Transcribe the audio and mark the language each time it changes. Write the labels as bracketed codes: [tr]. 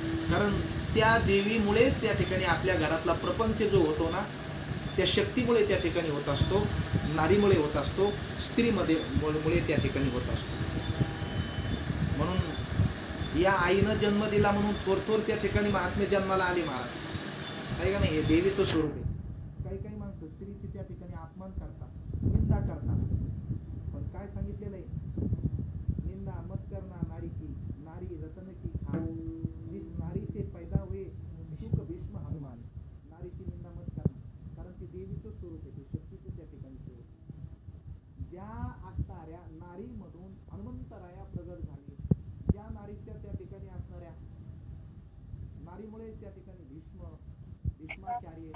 [mr] कारण त्या देवीमुळेच त्या ठिकाणी आपल्या घरातला प्रपंच जो होतो ना, त्या शक्तीमुळे त्या ठिकाणी होत असतो, नारीमुळे होत असतो, स्त्रीमध्ये मुळे त्या ठिकाणी होत असतो. म्हणून या आईनं जन्म दिला म्हणून थोर त्या ठिकाणी महात्मे जन्माला आले महाराज, आहे का नाही? हे देवीचं स्वरूप आहे. काही काही माणसं स्त्रीची त्या ठिकाणी अपमान करतात, निंदा करतात. पण काय सांगितलेलं आहे? [hi] निंदा मत करना नारी की, नारी रतन की खान, जिस नारी से पैदा हुए सुख भीष्म हनुमान. [mr] नारीची निंदा [hi] मत करना, [mr] कारण ती देवीचं स्वरूप आहे, ते शक्तीचं त्या ठिकाणी स्वरूप. ज्या असणाऱ्या नारीमधून हनुमंतराया प्रगट झाले, ज्या नारीच्या त्या ठिकाणी असणाऱ्या नारीमुळे त्या ठिकाणी भीष्माचार्य